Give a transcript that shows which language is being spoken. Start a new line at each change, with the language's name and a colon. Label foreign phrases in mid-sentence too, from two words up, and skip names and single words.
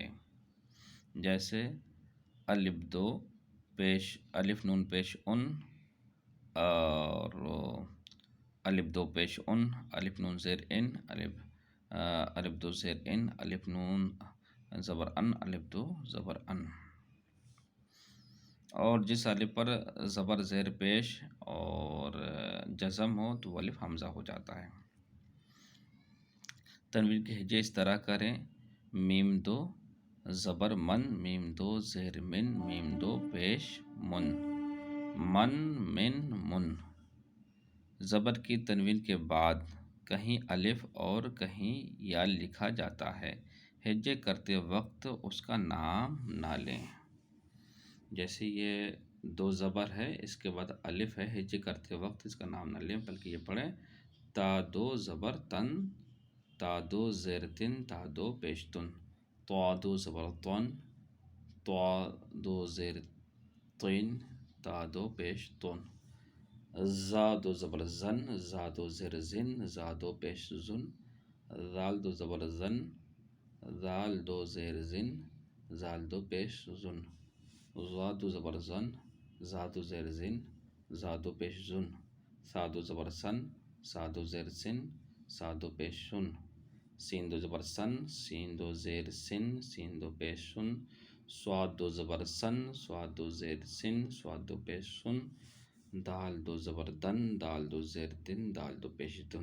Urdu: جیسے الف دو پیش الف نون پیش ان، اور الف دو پیش ان، الف نون زیر ان، الف دو زیر ان، الف نون زبر ان، الف دو زبر ان۔ اور جس الف پر زبر زیر پیش اور جزم ہو تو الف حمزہ ہو جاتا ہے۔ تنوین کے ہجے اس طرح کریں: میم دو زبر من، میم دو زیر من، میم دو پیش من، من من من۔ زبر کی تنوین کے بعد کہیں الف اور کہیں یا لکھا جاتا ہے، ہجے کرتے وقت اس کا نام نہ لیں۔ جیسے یہ دو زبر ہے، اس کے بعد الف ہے، ہجے کرتے وقت اس کا نام نہ لیں، بلکہ یہ پڑھیں: تا دو زبر تن، تا دو زیر تن، تا دو پیش تن، تا دو زبر تن، تا دو زیر تین، تا دو پیش تن، زا دو زبر زن، زا دو زیر زن، زا دو پیش زن، زال دو زبر زن، زال دو زیر زن، زال دو پیش زن، زا دو زبر زن، زا دو زیر زن، زا دو پیش زن، سا دو زبر سن، سا دو زیر سن، سا دو پیش سن، سین دو زبر سن، سین دو زیر سن، سین دو پیش سن، سواد دو زبر سن، سواد دو زیر سن، سواد دو پیش سن، دال دو زبر دن، دال دو زیر دن، دال دو پیش دن۔